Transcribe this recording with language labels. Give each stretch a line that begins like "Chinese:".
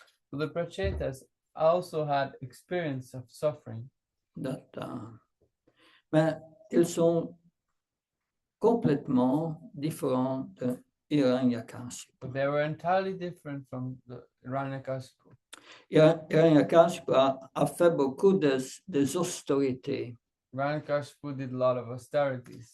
English: So the Prachetas also had experience of suffering,
French: mais ils sont complètement différents de Hiranyakashipu.
English: but they were entirely different from the Hiranyakashipu.
French: Hiranyakashipu a fait beaucoup des austérités.
English: Hiranyakashipu did a lot of austerities.